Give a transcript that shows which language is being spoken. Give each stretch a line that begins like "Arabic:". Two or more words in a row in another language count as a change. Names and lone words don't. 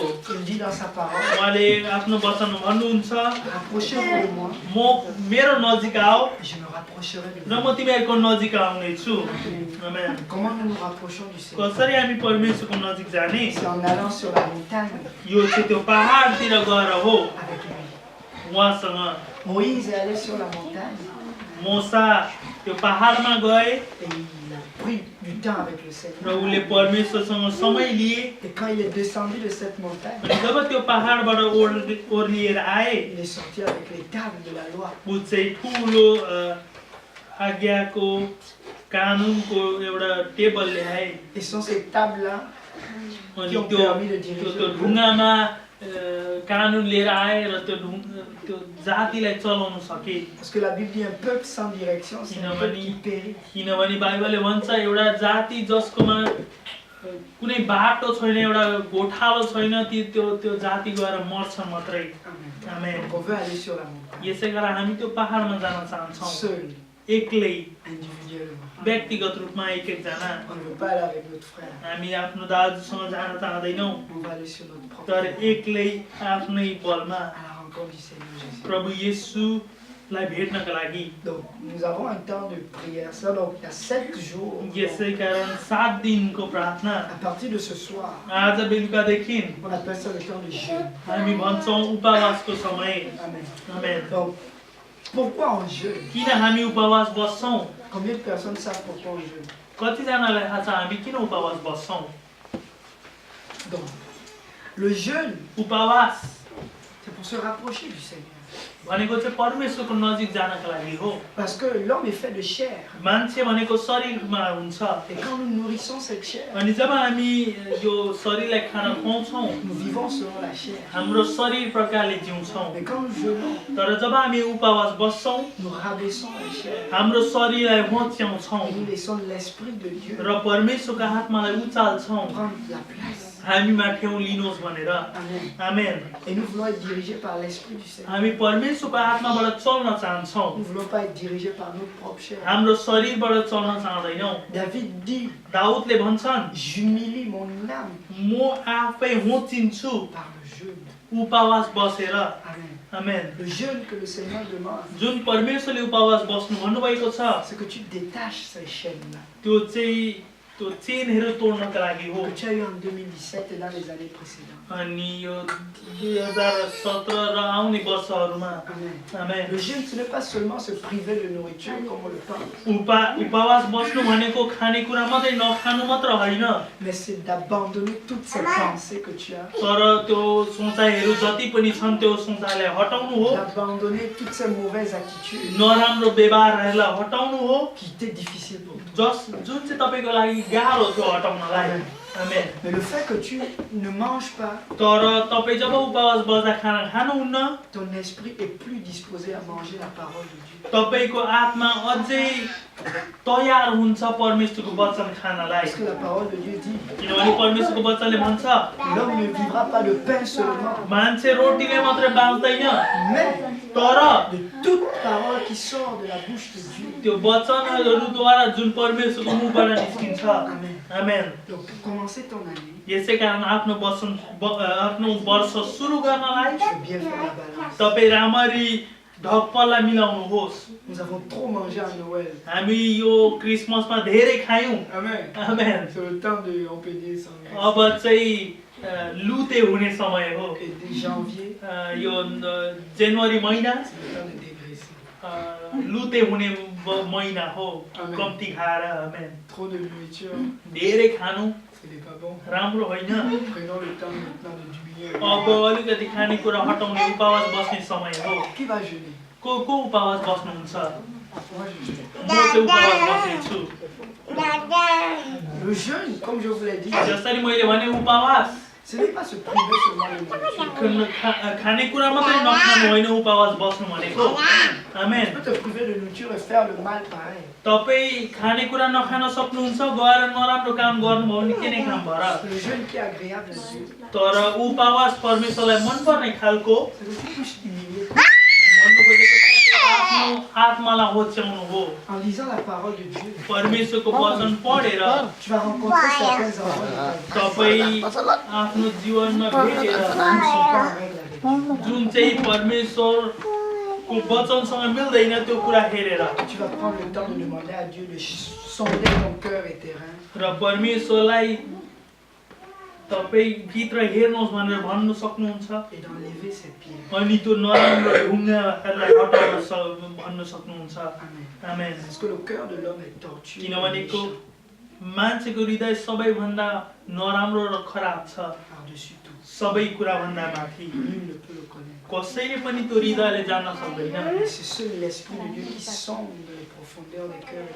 French: Il dit dans sa parole,
Nepali: उहाँले आफ्नो वचनमा भन्नुहुन्छ
French: rapprochez-vous de moi
Nepali: म मेरो नजिक आऊ
French: et je me rapprocherai de
Nepali: र
French: vous.
Nepali: म तिमीहरूको नजिक आउनेछु आमेन
French: Comment nous nous rapprochons du Seigneur?
Nepali: कसरी हामी परमेश्वरको नजिक जाने
French: C'est en allant sur la montagne
Nepali: यो चाहिँ त्यो पहाडतिर गएर हो
French: avec lui.
Nepali: उहाँसँग
French: Moïse est allé sur la montagne
Nepali: मोसा त्यो पहाडमा गए
French: et il a pris du temps avec le
Nepali: र
French: Seigneur.
Nepali: उसले परमेश्वरसँग समय लिए
French: Et quand il est descendu de cette montagne,
Nepali: अनि जब त्यो पहाडबाट ओर्लिएर आए
French: il est sorti avec les tables de la loi.
Nepali: ऊ चाहिँ ठुलो आज्ञाको कानुनको एउटा टेबल ल्याए
French: Et ce sont ces tables-là
Nepali: अनि
French: qui ont permis de diriger
Nepali: त्यो
French: le peuple.
Nepali: ढुङ्गामा कानुन लिएर आए र त्यो जातिलाई चलाउन सके
French: Parce que la Bible dit un peuple sans direction, c'est un peuple qui périt.
Nepali: किनभने बाइबलले भन्छ एउटा जाति जसकोमा कुनै बाटो छैन एउटा गोठालो छैन त्यो जाति गएर मर्छन् मात्रै
French: Amen.
Nepali: आमेन
French: On veut aller sur la montagne,
Nepali: यसै कारण हामी त्यो पहाडमा जान चाहन्छौँ
French: seul,
Nepali: एक्लै
French: individuellement.
Nepali: व्यक्तिगत रूपमा एक एकजना
French: On ne veut pas aller avec notre frère.
Nepali: हामी आफ्नो दाजुसँग जान चाहँदैनौँ
French: On va aller sur notre propre
Nepali: तर
French: terre,
Nepali: एक्लै आफ्नै बलमा
French: à la rencontre du Seigneur Jésus.
Nepali: प्रभु येशूलाई भेट्नका लागि
French: Donc, nous avons un temps de prière. Ça, donc, il y a 7 jours.
Nepali: यसै कारण 7 दिनको प्रार्थना
French: À partir de ce soir,
Nepali: आज बेलुकादेखि
French: on appelle ça le temps de jeûne.
Nepali: हामी भन्छौँ उपवासको समय
French: Amen.
Nepali: आमेन
French: Donc, pourquoi on jeûne?
Nepali: किन हामी उपवास बस्छौँ
French: Combien de personnes savent pourquoi on jeûne?
Nepali: कतिजनालाई थाहा छ हामी किन उपवास बस्छौँ
French: Donc, le jeûne,
Nepali: उपवास
French: c'est pour se rapprocher du Seigneur.
Nepali: भनेको चाहिँ परमेश्वरको नजिक जानका लागि हो
French: Parce que l'homme est fait de chair.
Nepali: मान्छे भनेको शरीरमा हुन्छ
French: Et quand nous nourrissons cette chair,
Nepali: अनि जब हामी यो शरीरलाई खाना खुवाउँछौँ
French: nous vivons selon la chair.
Nepali: हाम्रो शरीर प्रकारले जिउँछौँ
French: Mais quand nous jeûnons,
Nepali: तर जब हामी उपवास बस्छौँ
French: nous rabaissons la chair.
Nepali: हाम्रो शरीरलाई होच्याउँछौँ
French: Et nous laissons l'Esprit de Dieu
Nepali: र परमेश्वरको आत्मालाई उचाल्छौँ
French: prendre la place.
Nepali: हामीमा ठाउँ लिनुहोस् भनेर
French: Amen.
Nepali: आमेन
French: Et nous voulons être dirigés par l'Esprit du Seigneur.
Nepali: हामी परमेश्वरको आत्माबाट चल्न चाहन्छौँ
French: Nous ne voulons pas être dirigés par notre propre chair.
Nepali: हाम्रो शरीरबाट चल्न चाहँदैनौँ
French: David dit,
Nepali: दाउदले भन्छन्
French: j'humilie mon âme
Nepali: म आफै होचिन्छु
French: par le jeûne.
Nepali: उपवास बसेर
French: Amen.
Nepali: आमेन
French: Le jeûne que le Seigneur demande,
Nepali: जुन परमेश्वरले उपवास बस्नु भन्नुभएको छ
French: c'est que tu détaches ces chaînes-là.
Nepali: त्यो चाहिँ त्यो चेनहरू तोड्नका लागि हो
French: que tu as eu en 2017 et dans les années précédentes.
Nepali: अनि यो 2017 र आउने वर्षहरूमा
French: Amen.
Nepali: आमेन
French: Le jeûne, ce n'est pas seulement se priver de nourriture comme on le pense,
Nepali: उपवास बस्नु भनेको खानेकुरा मात्रै नखानु मात्र होइन
French: mais c'est d'abandonner toutes ces pensées que tu as,
Nepali: तर त्यो सोचाइहरू जति पनि छन् त्यो सोचाइलाई हटाउनु हो
French: d'abandonner toutes ces mauvaises attitudes
Nepali: नराम्रो व्यवहारहरूलाई हटाउनु हो
French: qui étaient difficiles pour toi.
Nepali: जुन चाहिँ तपाईँको लागि गाह्रो थियो हटाउनलाई आमेन
French: Mais le fait que tu ne manges pas,
Nepali: तर तपाईँ जब उपवास बस्दा खाना खानुहुन्न
French: ton esprit est plus disposé à manger la parole de Dieu.
Nepali: तपाईँको आत्मा अझै तयार हुन्छ परमेश्वरको वचन खानलाई
French: Parce que la parole de Dieu dit,
Nepali: किनभने परमेश्वरको वचनले भन्छ
French: l'homme ne vivra pas de pain seulement,
Nepali: मान्छे रोटीले मात्रै बाँच्दैन
French: mais
Nepali: तर
French: de toute parole qui sort de la bouche de Dieu.
Nepali: त्यो वचनहरूद्वारा जुन परमेश्वरको मुखबाट निस्किन्छ
French: Amen.
Nepali: आमेन
French: Donc pour commencer ton année,
Nepali: यसै कारण आफ्नो वर्ष सुरु गर्नलाई
French: tu veux bien faire la balance.
Nepali: तपाईँ राम्ररी ढकपल्ला मिलाउनुहोस्
French: Nous avons trop mangé à Noël.
Nepali: हामी यो क्रिसमसमा धेरै खायौँ
French: Amen.
Nepali: आमेन
French: C'est le temps de, on peut dire, sans graisse.
Nepali: अब चाहिँ लुते हुने समय हो
French: Et dès janvier,
Nepali: यो जनवरी महिना
French: c'est le temps de dégraisser.
Nepali: लुते हुने महिना हो आमेन। कम्ती खाएर आमेन
French: Trop de nourriture,
Nepali: धेरै खानु
French: ce n'est pas bon.
Nepali: राम्रो होइन
French: Prenons le temps maintenant de diminuer.
Nepali: अब अलिकति खानेकुरा हटाउने उपवास बस्ने समय हो
French: Qui va jeûner?
Nepali: को उपवास बस्नुहुन्छ
French: Moi, je jeûne.
Nepali: म चाहिँ उपवास बस्नेछु
French: Le jeûne, comme je vous l'ai dit,
Nepali: जसरी मैले भने उपवास
French: ce n'est pas se priver seulement de nourriture.
Nepali: खानेकुरा मात्रै नखानु होइन उपवास बस्नु भनेको आमेन
French: Tu peux te priver de nourriture et faire le mal pareil.
Nepali: तपाईँ खानेकुरा नखान सक्नुहुन्छ गएर नराम्रो काम गर्नुभयो भने के नै काम भएर
French: Le jeûne qui est agréable à Dieu,
Nepali: तर उपवास परमेश्वरलाई मनपर्ने खालको
French: c'est que tu puisses humilier
Nepali: भन्नु खोजेको तपाईँ आफ्नो आत्मालाई होच्याउनु हो
French: en lisant la parole de Dieu.
Nepali: परमेश्वरको वचन पढेर
French: Tu vas rencontrer certains enfants
Nepali: तपाईँ आफ्नो जीवनमा भेटेर
French: qui ne sont pas en règle avec Dieu.
Nepali: जुन चाहिँ परमेश्वरको वचनसँग मिल्दैन त्यो कुरा हेरेर
French: Tu vas prendre le temps de demander à Dieu de sonder ton cœur et tes reins.
Nepali: र परमेश्वरलाई तपाईँ भित्र हेर्नुहोस् भनेर भन्नु सक्नुहुन्छ
French: Et d'enlever ces pierres.
Nepali: अनि त्यो नराम्रो ढुङ्गाहरूलाई हटाउन भन्न सक्नुहुन्छ
French: Amen.
Nepali: आमेन
French: Parce que le cœur de l'homme est tortueux.
Nepali: किनभनेको
French: méchant
Nepali: मान्छेको हृदय सबैभन्दा नराम्रो र खराब छ
French: par-dessus tout.
Nepali: सबै कुराभन्दा माथि
French: Nul ne peut le connaître.
Nepali: कसैले पनि त्यो हृदयले जान्न सक्दैन
French: Et c'est seul l'Esprit de Dieu qui sonde les profondeurs des cœurs.